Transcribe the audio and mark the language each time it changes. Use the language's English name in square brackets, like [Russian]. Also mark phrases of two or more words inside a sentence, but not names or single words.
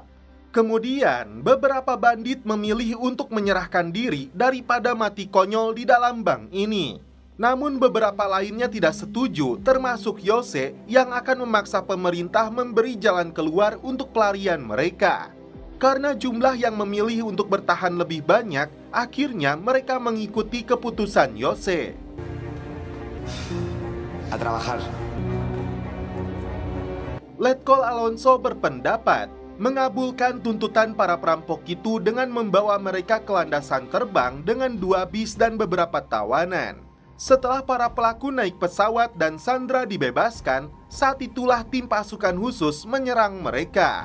[Indonesian] Kemudian, beberapa bandit memilih untuk menyerahkan diri daripada mati konyol di dalam bank ini. Namun beberapa lainnya tidak setuju, termasuk Yose yang akan memaksa pemerintah memberi jalan keluar untuk pelarian mereka. Karena jumlah yang memilih untuk bertahan lebih banyak, akhirnya mereka mengikuti keputusan Yose. [Spanish] A trabajar. [Indonesian] Letkol Alonso berpendapat mengabulkan tuntutan para perampok itu dengan membawa mereka ke landasan terbang dengan 2 bis dan beberapa tawanan. Setelah para pelaku naik pesawat dan sandera dibebaskan, saat itulah tim pasukan khusus menyerang mereka.